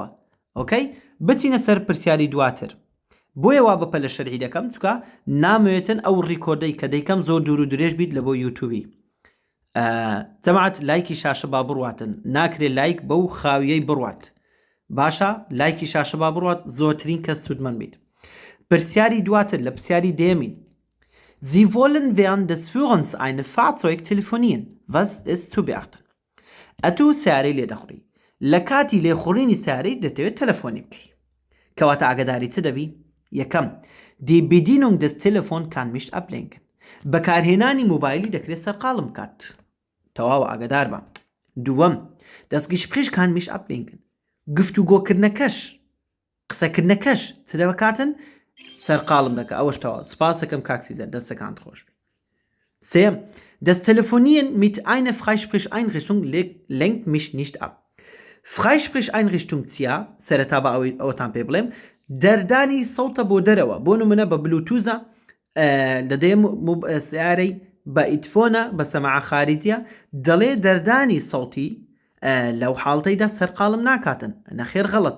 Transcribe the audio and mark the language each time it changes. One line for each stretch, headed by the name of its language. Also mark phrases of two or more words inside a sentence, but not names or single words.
Central Kurdish: ئۆکەی بچینە سەر پرسیاری دواتر. بۆیە وا بەپە لە شەرعی دەکەم چکە نامەوێتن ئەو ڕیکۆردەی کە دەیکەم زۆر دوور و درێژ بیت لە بۆ یوتیوبی. جەماعەت لایکی شاشە با بڕواتن، ناکرێت لایک بەو خاویەی بڕوات. باشە لایکی شاشە با بڕوات زۆرترین کەس سوودمەند بیت. پرسیاری دواتر لە پرسیاری دێمین.
German: Sie wollen während des Führens ein Fahrzeug telefonieren. Was ist zu beachten?
Central Kurdish: ئەتوو سیارەی لێ دەخوڕی، لە کاتی لێخوڕینی سیارەی دەتەوێت تەلەفۆنی بکەی، کەواتە ئاگاداری چ دەبی؟ یەکەم
German: die Bedienung des Telefon kann mich ablenken.
Central Kurdish: بەکارهێنانی مۆبایلی دەکرێت سەرقاڵم بکات، تەواوە ئاگادار بە. دووەم
German: das Gespräch kann mich ablenken.
Central Kurdish: گفتوگۆکردنەکەش قسەکردنەکەش چ دەبکاتن سەرقاڵم دەکە، ئەوەش تەواو. سپاسەکەم کاکسیزەر دەستەکان خۆش بێ. سێم
German: das Telefonieren mit einer Freisprecheinrichtung lenkt mich nicht ab.
Central Kurdish: Freisprecheinrichtung چیە؟ سەرەتا بە ئەوەتان پێ بڵێم دەردانی سەوتە بۆ دەرەوە، بۆ نمونە بە بلوتوزە دەدەێم سیارەی بە ئیتفۆنە بە سەماعە خارجیە دەڵێ دەردانی سەوتی لەو حاڵتەیدا سەرقاڵم ناکاتن، نەخێر غەڵەتە.